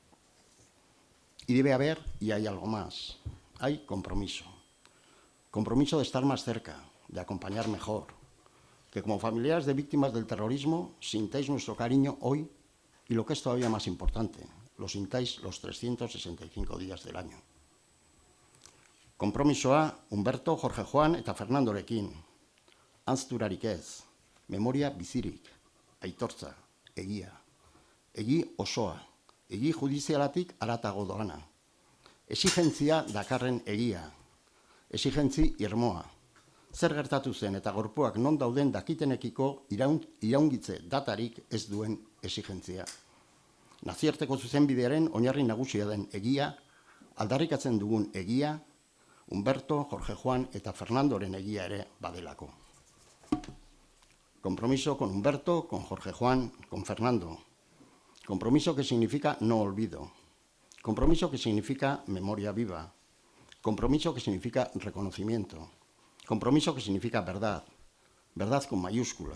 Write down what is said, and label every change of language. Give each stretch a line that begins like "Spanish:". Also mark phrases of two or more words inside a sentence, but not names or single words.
Spanish: Y debe haber, y hay algo más, hay compromiso. Compromiso de estar más cerca, de acompañar mejor. Que como familiares de víctimas del terrorismo sintáis nuestro cariño hoy y lo que es todavía más importante, lo sintáis los 365 días del año.
Basque: Konpromisoa Humberto, Jorge Juan eta Fernandorekin. Anzturarik ez, memoria bizirik, aitortza, egia. Egi osoa, egi judizialatik haratago doana. Exigentzia dakarren egia, exigentzi irmoa. Zer gertatu zen eta gorpuak non dauden dakitenekiko iraungitze datarik ez duen exigentzia. Nazioarteko zuzenbidearen oinarri nagusia den egia, aldarrikatzen dugun egia, Humberto, Jorge Juan eta Fernandoren egia ere badelako.
Spanish: Compromiso con Humberto, con Jorge Juan, con Fernando. Compromiso que significa no olvido. Compromiso que significa memoria viva. Compromiso que significa reconocimiento. Compromiso que significa verdad. Verdad con mayúsculas.